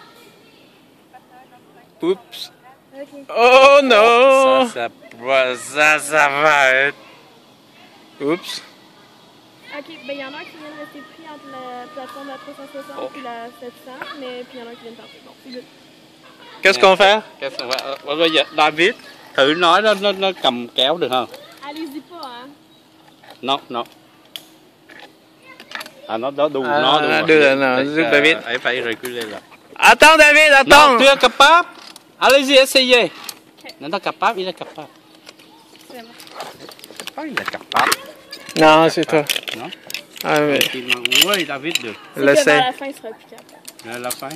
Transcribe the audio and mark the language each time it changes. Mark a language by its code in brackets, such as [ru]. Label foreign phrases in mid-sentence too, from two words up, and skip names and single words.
[fr] Oups. Ok. Oh non. Ça va être. Oups. Ok, ben il y en a un qui vient de rester pris entre la plateforme de la 360 et la 700, mais puis il y en a un qui vient de partir. Bon, c'est good. Qu'est-ce qu'on fait? [vi] Bây giờ David thử nói nó cầm kéo được không? [fr] Allez-y pas, hein. Non, non. [vi] À nó đó đủ, À, nó đủ. đưa rồi, nào, giúp David. Ấy phải reculer là. [fr] Attends David, Non, attends. tu es capable. Allez-y, essayez. Non, t'es capable, il est capable. C'est bon. Pas il est capable. Non, c'est toi. Non? Ah oui. [vi] Oui, David được. [fr] C'est que Laissez. vers la fin, il sera plus capable. À la fin.